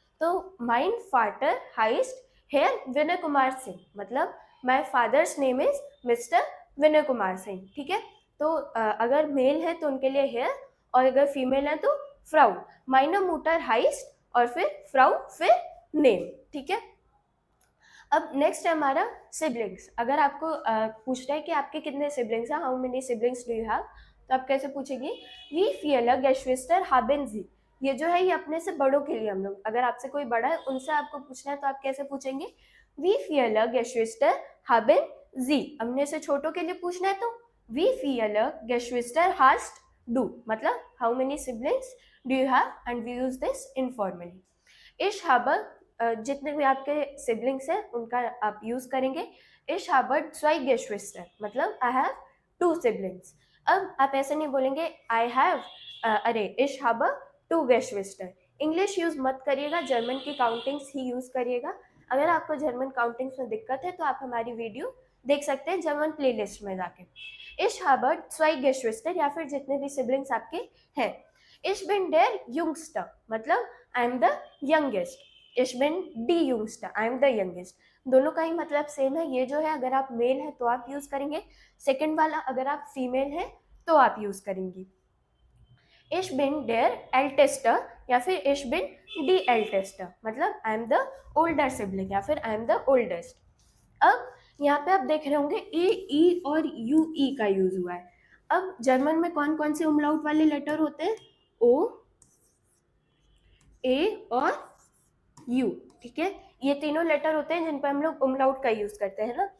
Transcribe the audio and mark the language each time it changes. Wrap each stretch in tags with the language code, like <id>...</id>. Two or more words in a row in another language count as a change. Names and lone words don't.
<hi>तो</hi> <de>Mein Vater heißt Herr</de> <hi>विनय कुमार सिंह, मतलब</hi> <en>My father's name is Mister</en> <hi>विनय कुमार सिंह, ठीक है। तो अगर मेल है तो उनके लिए हेयर, और अगर फीमेल है तो फ्राउ,</hi> <de>Meine Mutter heißt</de> <hi>और फिर फ्राउ फिर नेम, ठीक है। अब नेक्स्ट है हमारा सिबलिंग्स। अगर आपको पूछ रहा है कि आपके कितने सिबलिंग्स हैं,</hi> <en>How many siblings do you have,</en> <hi>तो आप कैसे पूछेंगे?</hi> <de>Wie viele Geschwister haben Sie.</de> <hi>ये जो है ये अपने से बड़ों के लिए हम लोग, अगर आपसे कोई बड़ा है उनसे आपको पूछना है तो आप कैसे पूछेंगे?</hi> <de>Wie viele Geschwister haben Sie.</de> <hi>अपने से छोटों के लिए पूछना है तो</hi> <de>Wie viele Geschwister hast du,</de> <hi>मतलब</hi> <en>How many siblings do you have, and we use this informally.</en> <de>Ich habe,</de> <hi>जितने भी आपके सिबलिंग्स हैं उनका आप यूज करेंगे।</hi> <de>Ich habe zwei Geschwister,</de> <hi>मतलब</hi> <en>I have two siblings.</en> <hi>अब आप ऐसे नहीं बोलेंगे</hi> <en>I have,</en> <hi>अरे</hi> <de>Ich habe zwei Geschwister.</de> <hi>इंग्लिश यूज मत करिएगा, जर्मन की काउंटिंग्स ही यूज करिएगा। अगर आपको जर्मन काउंटिंग्स में दिक्कत है तो आप हमारी वीडियो देख सकते हैं जर्मन प्लेलिस्ट में जाके।</hi> <de>Ich habe zwei Geschwister,</de> <hi>या फिर जितने भी सिबलिंग्स आपके हैं।</hi> <de>Ich bin der Jüngste, मतलब</de> <en>I am the youngest.</en> <de>Ich bin die Jüngste,</de> <en>I am the youngest।</en> <hi>दोनों का ही मतलब सेम है। ये जो है अगर आप मेल है तो आप यूज करेंगे, सेकंड वाला अगर आप फीमेल है तो आप यूज करेंगी।</hi> <de>Ich bin der älteste</de> <hi>या फिर</hi> <de>ich bin die älteste,</de> <en>मतलब I am the older sibling</en> <hi>या फिर</hi> <en>I am the oldest.</en> <hi>अब यहाँ पे आप देख रहे होंगे ए ई और यू ई का यूज हुआ है। अब जर्मन में कौन कौन से उमलाउट वाले लेटर होते हैं? ओ, ए और यू, ठीक है, ये तीनों लेटर होते हैं जिन पर हम लोग उमलाउट का यूज करते हैं ना।</hi>